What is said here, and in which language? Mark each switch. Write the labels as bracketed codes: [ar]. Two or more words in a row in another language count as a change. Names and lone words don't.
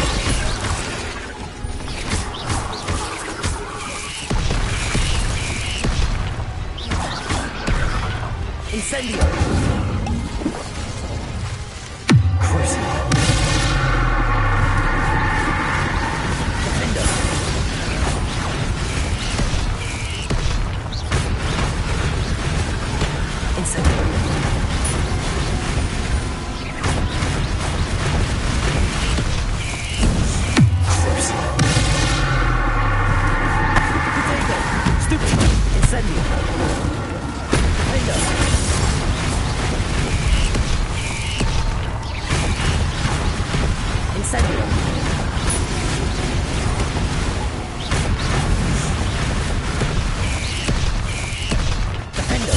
[en] Incendio! Crucible! Defender! Incendio! Crucible! Potato! Stupid! Incendio! Defender! Incendio! Defender!